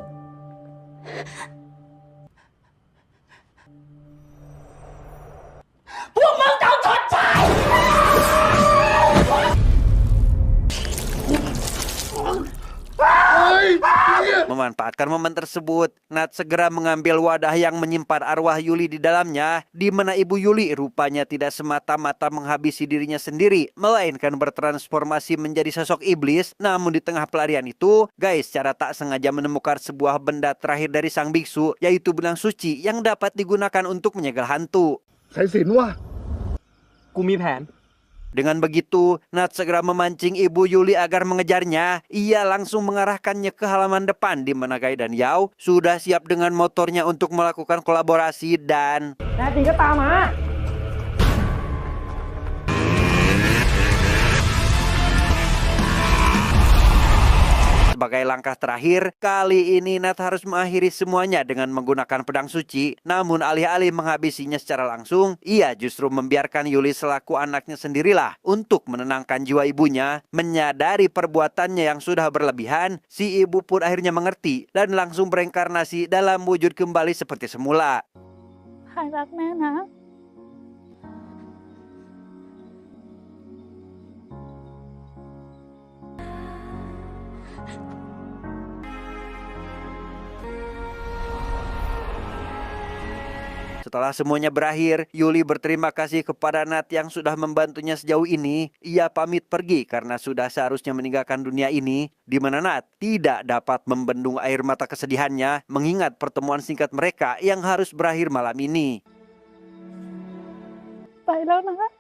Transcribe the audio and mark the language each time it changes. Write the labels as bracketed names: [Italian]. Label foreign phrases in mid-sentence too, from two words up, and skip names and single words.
[Indonesian] Memanfaatkan momen tersebut, Nat segera mengambil wadah yang menyimpan arwah Yuli di dalamnya, di mana ibu Yuli rupanya tidak semata-mata menghabisi dirinya sendiri, melainkan bertransformasi menjadi sosok iblis. Namun di tengah pelarian itu, Guy secara tak sengaja menemukan sebuah benda terakhir dari sang biksu, yaitu benang suci yang dapat digunakan untuk menyegel hantu. [Thai] สายสิญจน์วะ กูมีแผน [Indonesian] Dengan begitu, Nat segera memancing ibu Yuli agar mengejarnya. Ia langsung mengarahkannya ke halaman depan di mana Guy dan Yao sudah siap dengan motornya untuk melakukan kolaborasi dan... [Thai] แน่จริงก็ตามมา [Indonesian] Sebagai langkah terakhir, kali ini Nat harus mengakhiri semuanya dengan menggunakan pedang suci. Namun alih-alih menghabisinya secara langsung, ia justru membiarkan Yuli selaku anaknya sendirilah untuk menenangkan jiwa ibunya. Menyadari perbuatannya yang sudah berlebihan, si ibu pun akhirnya mengerti dan langsung bereinkarnasi dalam wujud kembali seperti semula. [Thai] ใครรักแม่นะ [Indonesian] Setelah semuanya berakhir, Yuli berterima kasih kepada Nat yang sudah membantunya sejauh ini. Ia pamit pergi karena sudah seharusnya meninggalkan dunia ini, di mana Nat tidak dapat membendung air mata kesedihannya mengingat pertemuan singkat mereka yang harus berakhir malam ini. [Thai] ไปแล้วนะ